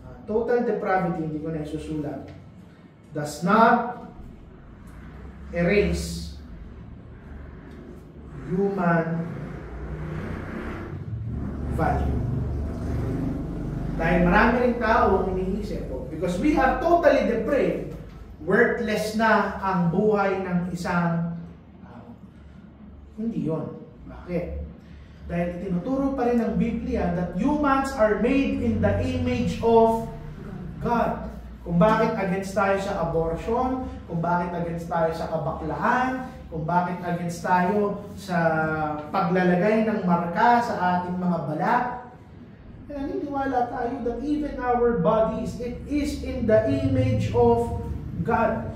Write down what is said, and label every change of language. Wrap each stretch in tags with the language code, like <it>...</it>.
<en>Total depravity,</en> <tl>hindi ko na isusulat,</tl> <en>does not erase human value.</en> <tl>Dahil marami rin tao ang iniisip ko,</tl> <en>because we are totally depraved,</en> <tl>worthless na ang buhay ng isang tao. Hindi yun. Bakit? Dahil tinuturo pa rin ng Biblia</tl> <en>that humans are made in the image of God.</en> <tl>Kung bakit against tayo sa abortion, kung bakit against tayo sa kabaklaan, kung bakit against tayo sa paglalagay ng marka sa ating mga balat. Kaya naniniwala tayo</tl> <en>that even our bodies, it is in the image of God.</en>